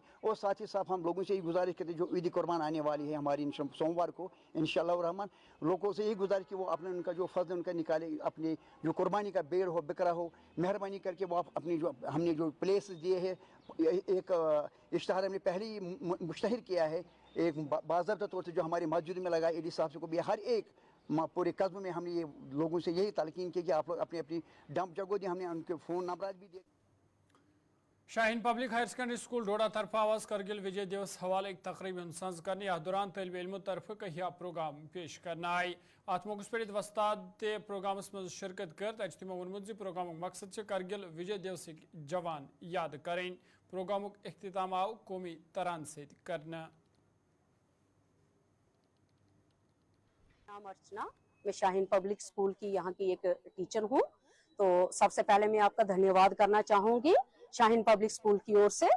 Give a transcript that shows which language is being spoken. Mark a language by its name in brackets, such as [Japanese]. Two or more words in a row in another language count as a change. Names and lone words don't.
[Hindi] और साथ ही साथ हम लोगों से यही गुजारिश करते जो ईद कुर्बान आने वाली है हमारी सोमवार को इंशाअल्लाह रहमान, लोगों से यही गुजारिश कि वो अपने उनका जो फर्ज उनका निकाले, अपने जो कुर्बानी का बेड़ हो बिकरा हो, मेहरबानी करके वो अपनी जो हमने जो प्लेस दिए है एक इश्तहार हमने पहले ही मुश्तहर किया है एक बाज़ाब्ता तौर से जो हमारी मस्जिद में लगा एडी साहब से को भी हर एक पूरे कस्ब में हमने ये लोगों से यही तलकीन की कि आप लोग अपनी अपनी डंप जगह दी, हमने उनके फ़ोन नंबर भी दिए। [Kashmiri] शाहीन पब्लिक हायर सेकेंडरी स्कूल डोडा तरफ आवाज करगिल विजय दिवस हवाले एक तकरीब संज करने या दौरान तलब इल्मों तरफ कहिया प्रोग्राम पेश करना आई। अत मौके पर वस्ताद ते प्रोग्राम मज शिरकत कर तमो वोनमुत प्रोग्राम मकसद से करगिल विजय दिवस जवान याद करें। प्रोग्राम इख्तिताम आव कौमी तरान से करना। [Hindi] नाम अर्चना, मैं शाहीन पब्लिक स्कूल की यहाँ की एक टीचर हूँ। तो सबसे पहले मैं आपका धन्यवाद करना चाहूँगी शाहीन पब्लिक स्कूल की ओर से।